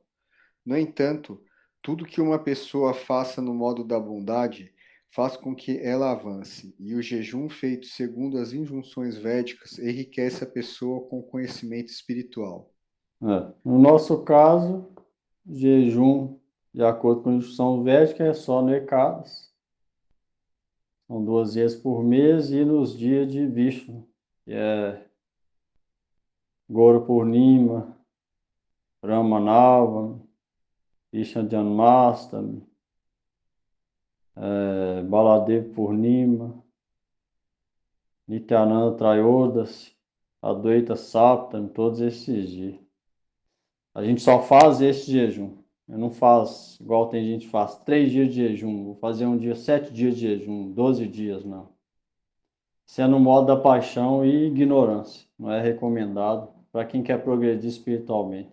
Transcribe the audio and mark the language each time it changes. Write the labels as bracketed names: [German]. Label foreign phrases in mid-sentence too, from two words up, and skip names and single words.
[Portuguese] No entanto, tudo que uma pessoa faça no modo da bondade faz com que ela avance, e o jejum feito segundo as injunções védicas enriquece a pessoa com conhecimento espiritual. No nosso caso, jejum, de acordo com a instrução védica, é só no Ekadas. São 2 vezes por mês e nos dias de Vishnu, que é Gora Purnima, Ramanava, Krishna Janmastami, Baladev Purnima, Nityananda Trayodasi, Advaita Saptami, todos esses dias. A gente só faz esse jejum. Eu não faço igual tem gente que faz 3 dias de jejum, vou fazer um dia, 7 dias de jejum, 12 dias, não. Isso é no modo da paixão e ignorância. Não é recomendado para quem quer progredir espiritualmente.